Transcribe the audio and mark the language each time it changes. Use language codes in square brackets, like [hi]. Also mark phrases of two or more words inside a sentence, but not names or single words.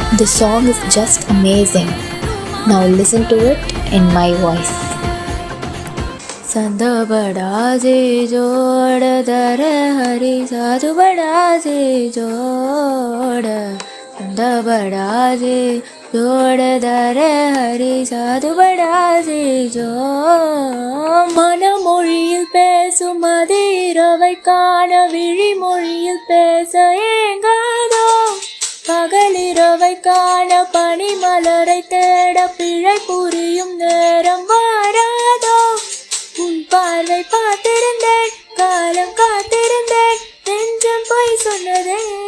[en] The song is just amazing. Now listen to it in my voice. [hi] संत बड़ा से जोड़ दर हरि साधु बड़ा से जोड़ संत बड़ा से जोड़ दर हरि साधु बड़ा से जोड़ [ta] மனமொழியில் பேசும் அதிரவை காண விழிமொழியில் பேச ஏங்காதோ பகலிரவை காண பனிமலரை தேட பிழை புரியும் நேரம் வாராதோ உன் பார்வை பார்த்திருந்தேன் காலம் காத்திருந்தேன் நெஞ்சம் போய் சொன்னதே